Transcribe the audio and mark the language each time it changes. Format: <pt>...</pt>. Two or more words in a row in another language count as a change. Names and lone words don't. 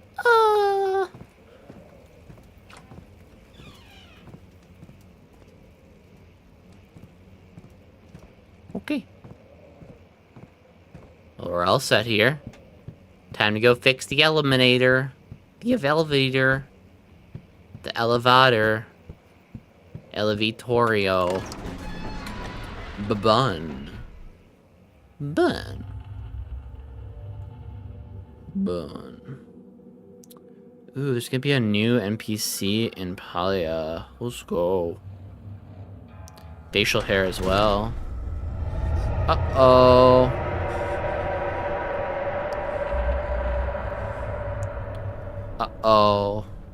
<en>Okay. Well, we're all set here. Time to go fix the elevator. The elevator. The elevator. Elevatorio. Bun. Bun. Bun. Ooh, there's gonna be a new NPC in Palia. Let's go. Facial hair as well. Uh-oh. Uh-oh.</en>